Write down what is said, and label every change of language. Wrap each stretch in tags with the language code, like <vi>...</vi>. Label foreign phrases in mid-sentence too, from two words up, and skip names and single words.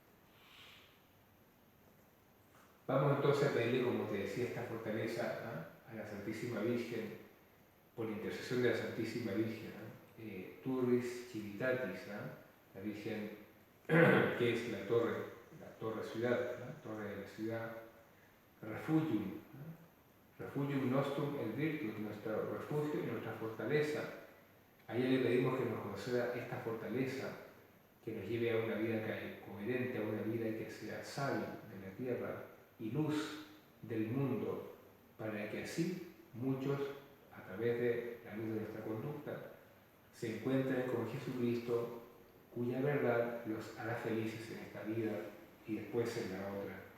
<es>Vamos entonces a pedirle, como te decía, esta fortaleza a la Santísima Virgen, por intercesión de la Santísima Virgen,</es> <la>Turris Civitatis,</la> <es>la Virgen que es la torre ciudad, torre de la ciudad,</es> <la>refugium nostrum et virtus,</la> <es>nuestro refugio y nuestra fortaleza. A ella le pedimos que nos conceda esta fortaleza, que nos lleve a una vida coherente, a una vida que sea sal de la tierra y luz del mundo, para que así muchos, a través de la luz de nuestra conducta, se encuentren con Jesucristo, cuya verdad los hará felices en esta vida y después en la otra.</es>